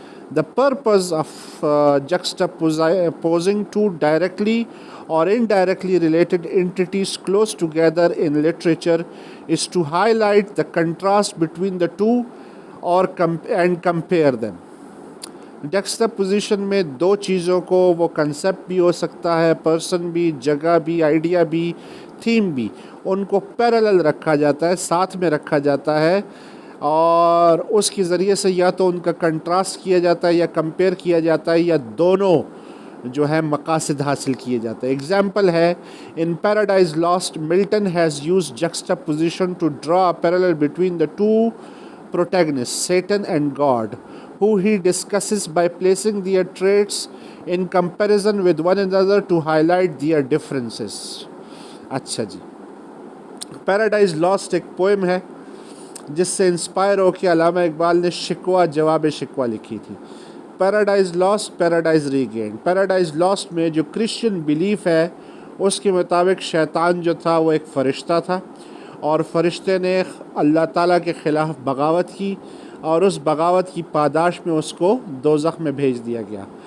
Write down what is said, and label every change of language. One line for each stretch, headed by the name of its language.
English: The purpose of juxtaposing two directly or indirectly related entities close together in literature is to highlight the contrast between the two and compare them.
Urdu: ڈیکسٹاپوزیشن میں دو چیزوں کو، وہ concept بھی ہو سکتا ہے، person بھی، جگہ بھی، آئیڈیا بھی، تھیم بھی، ان کو پیرالل رکھا جاتا ہے، ساتھ میں رکھا جاتا ہے، اور اس کے ذریعے سے یا تو ان کا کنٹراسٹ کیا جاتا ہے یا کمپیئر کیا جاتا ہے، یا دونوں جو ہے مقاصد حاصل کیے جاتے ہیں.
English: Example ہے in Paradise Lost Milton has use juxtaposition to draw a parallel between the two protagonists, Satan and God, who he discusses by placing their traits in comparison with one another to highlight their differences.
Urdu: اچھا جی, paradise last ایک poem ہے جس سے inspire ہو کے علامہ اقبال نے شکوہ جواب شکوہ لکھی تھی. Paradise last paradise ریگینڈ. Paradise last میں جو کرسچن بیلیف ہے اس کے مطابق شیطان جو تھا وہ ایک فرشتہ تھا, اور فرشتے نے اللہ تعالیٰ کے خلاف بغاوت کی, اور اس بغاوت کی پاداش میں اس کو دوزخ میں بھیج دیا گیا.